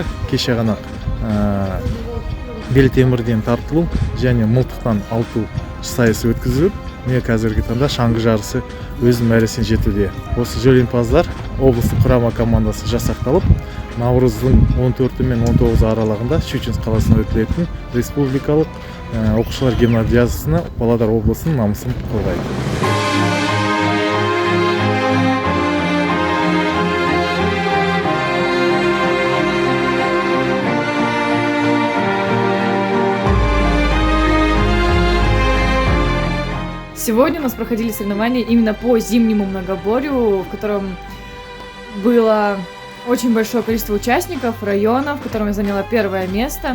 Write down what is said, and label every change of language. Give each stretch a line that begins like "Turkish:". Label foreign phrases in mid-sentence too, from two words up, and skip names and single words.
Kazakh: Кеше ғана белтемірден тартылу және мылтықтан ату сайысы өткізіліп, міне қазіргі таңда шаңғы жарысы өз мәресіне жетуде. Осы жеңімпаздар облыстық құрама командасы жасақталып, наурыздың 14 мен 19 аралығында Щучинск қаласында өтілетін республикалық оқушылар гимназиясына Павлодар облысының намысын қорғайды.
Russian: Сегодня у нас проходили соревнования именно по зимнему многоборью, в котором было очень большое количество участников, районов, в котором я заняла первое место.